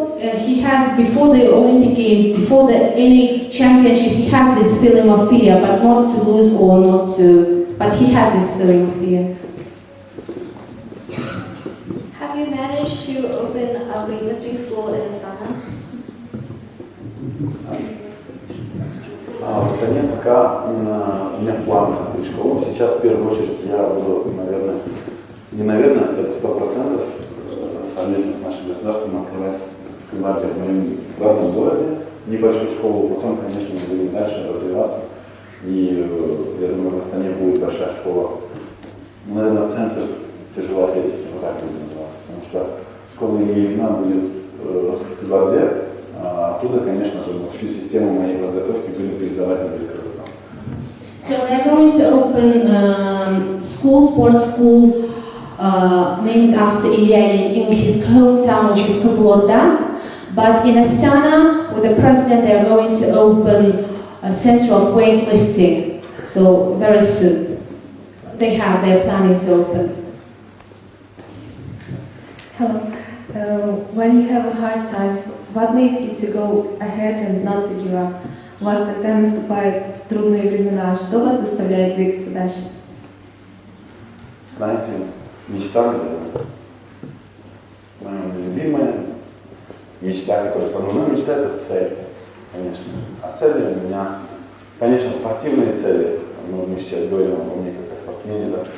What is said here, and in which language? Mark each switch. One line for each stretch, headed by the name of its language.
English: he has, before the Olympic Games, before any championship, he has this feeling of fear, but not to lose or not to, but he has this feeling of fear. Have you managed to open a weightlifting school in Astana?
Russian: В Астане пока у меня в планах открыть школу. Сейчас в первую очередь я буду, это 100% совместно с нашим государством открывать, так сказать, в моем главном городе небольшую школу, потом, конечно, мы будем дальше развиваться. И я думаю, в Астане будет большая школа, наверное, центр тяжелой атлетики, вот так будет называться, потому что школа И Илина будет в Казахстане, а оттуда, конечно же, всю систему моей подготовки будем передавать на весь Казахстан.
English: So they're going to open sports school named after Илья Илин in his hometown, which is Kızılorda. But in Astana, with the president, they are going to open a center of weightlifting. So very soon, they're planning to open. Hello. When you have a hard time, what makes you to go ahead and not to give up?
Russian: У вас, когда наступают трудные времена, что вас заставляет двигаться дальше? Знаете, мечта, моя любимая мечта, которая со мной, мечта — это цель, конечно. А цели у меня, конечно, спортивные цели. Мы сейчас говорим обо мне как о спортсмене, да?